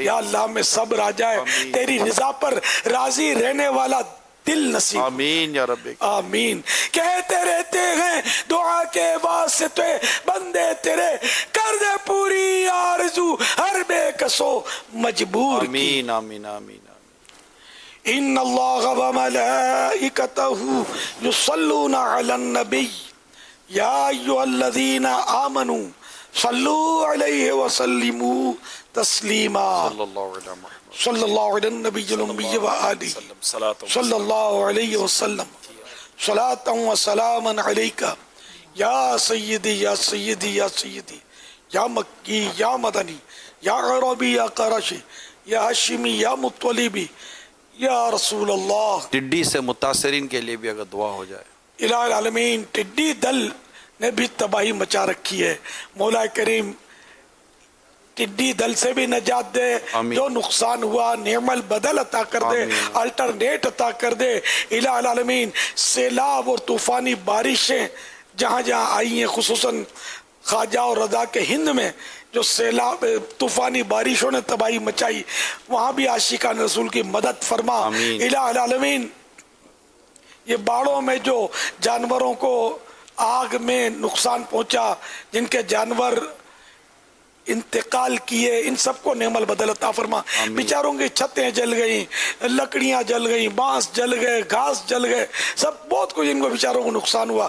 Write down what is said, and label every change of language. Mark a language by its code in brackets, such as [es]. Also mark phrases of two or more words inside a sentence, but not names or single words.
[ur] یا اللہ ہمیں صبر آ جائے، تیری رضا پر راضی رہنے والا دل نصیب. آمین یا ربی آمین. کہتے رہتے ہیں دعا کے واسطے بندے تیرے، کر دے پوری آرزو ہر بیکس و مجبور. آمین آمین آمین. [ar] إن الله وملائكته يصلون على النبي يا أيها الذين آمنوا صلوا عليه وسلموا تسليما. صلى الله عليه النبي الأمي وآله صلى الله عليه وسلم صلاة وسلاما عليك يا سيدي يا سيدي يا سيدي يا مكي يا مدني يا عربي يا قرشي يا هاشمي يا مطلبي يا رسول الله. [ur] ٹڈی سے متاثرین کے لیے بھی اگر دعا ہو جائے. [ar] إله العالمين [ur] ٹڈی دل نے بھی تباہی مچا رکھی ہے. مولا کریم ٹڈی دل سے بھی نجات دے، جو نقصان ہوا نعم البدل عطا کر دے، الٹرنیٹ عطا کر دے, अल्टरनेट अता कर दे। [ar] إله العالمين [ur] سیلاب اور طوفانی بارشیں جہاں جہاں آئی ہیں، خصوصاً خواجہ اور رضا کے ہند میں جو سیلاب طوفانی بارشوں نے تباہی مچائی، وہاں بھی عاشقان رسول کی مدد فرما. [ar] إله العالمين [ur] یہ باڑوں میں جو جانوروں کو آگ میں نقصان پہنچا، جن کے جانور انتقال کیے، ان سب کو نعم البدل عطا فرما. بیچاروں کی چھتیں جل گئیں، لکڑیاں جل گئیں، بانس جل گئے، گھاس جل گئے، سب بہت کچھ ان کو بیچاروں کو نقصان ہوا.